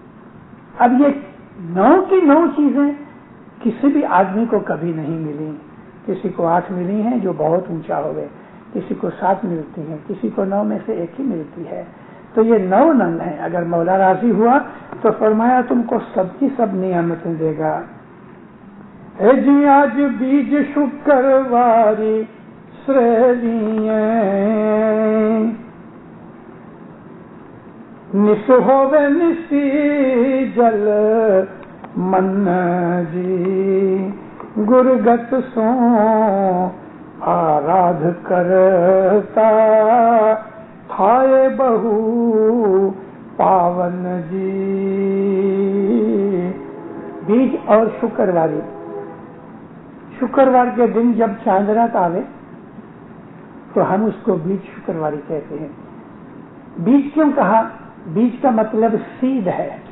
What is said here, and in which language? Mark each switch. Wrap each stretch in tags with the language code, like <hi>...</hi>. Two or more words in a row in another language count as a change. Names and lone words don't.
<ur>اب یہ 9 کی 9 چیزیں کسی بھی آدمی کو کبھی نہیں ملی۔ کسی کو 8 ملی ہیں جو بہت اونچا ہو گئے، کسی کو 7 ملتی ہیں، کسی کو 9 میں سے 1 ہی ملتی ہے. تو یہ 9 ننگ ہیں. اگر مولا راضی ہوا تو فرمایا تم کو سب کی سب نعمتیں دے گا.</ur> <gu>એ જી આજ બીજ શુક્રવારી સરીલિયાં નસ હોવે નસી જલ મન જી ગુરગત સો આરાધ કરતા થાયે બહુ પાવન જી.</gu> <ur>بیج اور شکرواری. شکروار کے دن جب چاند رات آوے تو ہم اس کو بیج شکرواری کہتے ہیں. بیج کیوں کہا؟ بیج کا مطلب سیڈ ہے.</ur>